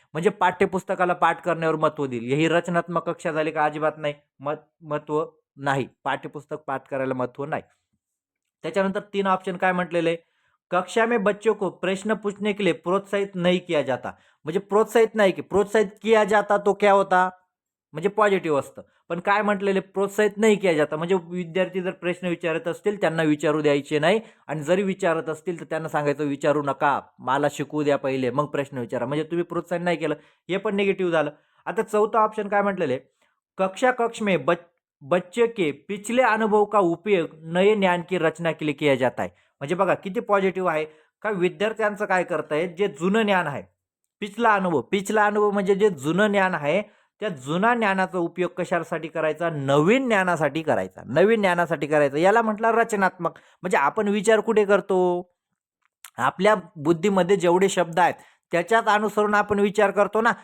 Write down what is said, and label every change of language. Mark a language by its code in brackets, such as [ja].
[mr] म्हणजे पाठ्यपुस्तकाला पाठ करण्यावर महत्व देईल. ही रचनात्मक कक्षा झाली का? अजिबात नाही. महत्व नाही. पाठ्यपुस्तक पाठ करायला महत्व नाही. त्याच्यानंतर 3 ऑप्शन काय म्हटलेले आहे? [hi] कक्षा में बच्चों को प्रश्न पूछने के लिए प्रोत्साहित नहीं किया जाता. [mr] म्हणजे प्रोत्साहित नाही की प्रोत्साहित [hi] किया जाता तो क्या होता? [mr] म्हणजे पॉझिटिव्ह असतं. पण काय म्हटलेले प्रोत्साहित नाही [hi] किया जाता [mr] म्हणजे विद्यार्थी जर प्रश्न विचारत असतील त्यांना विचारू द्यायचे नाही आणि जरी विचारत असतील तर त्यांना सांगायचं विचारू नका. मला शिकवू द्या पहिले मग प्रश्न विचारा. म्हणजे तुम्ही प्रोत्साहन नाही केलं. हे पण निगेटिव्ह झालं. आता चौथा ऑप्शन काय म्हटलेले [hi] कक्षा कक्ष में बच्चे के पिछले अनुभव का उपयोग नए ज्ञान की रचना के लिए किया जाता है. [mr] म्हणजे बघा किती पॉझिटिव्ह आहे का विद्यार्थ्यांचं काय करतायत जे जुनं ज्ञान आहे. पिछला अनुभव म्हणजे जे जुनं ज्ञान आहे त्या जुना ज्ञानाचा उपयोग कशासाठी करायचा? नवीन ज्ञानासाठी करायचा. नवीन ज्ञानासाठी करायचा. याला म्हटलं रचनात्मक. म्हणजे आपण विचार कुठे करतो? आपल्या बुद्धीमध्ये जेवढे शब्द आहेत त्याच्याच अनुसरून आपण विचार करतो ना.